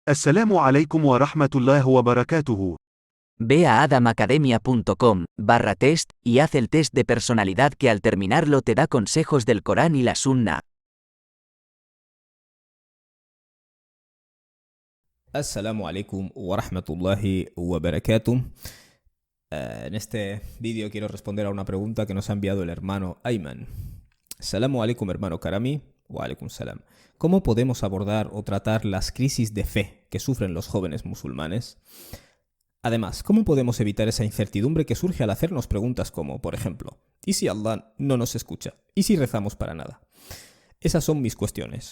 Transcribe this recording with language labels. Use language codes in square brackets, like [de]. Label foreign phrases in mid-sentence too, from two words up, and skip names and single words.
[ar] السلام عليكم ورحمة الله وبركاته. [es] Ve a adamacademia.com/test y haz el test de personalidad que al terminarlo te da consejos del Corán y la Sunna. [ar] السلام عليكم ورحمة الله وبركاته. [es] En este vídeo quiero responder a una pregunta que nos ha enviado el hermano Ayman. [ar] السلام عليكم, [es] hermano Karami. [ar] وعليكم السلام. [es] ¿Cómo podemos abordar o tratar las crisis de fe que sufren los jóvenes musulmanes? Además, ¿cómo podemos evitar esa incertidumbre que surge al hacernos preguntas como, por ejemplo, ¿y si Allah no nos escucha? ¿Y si rezamos para nada? Esas son mis cuestiones.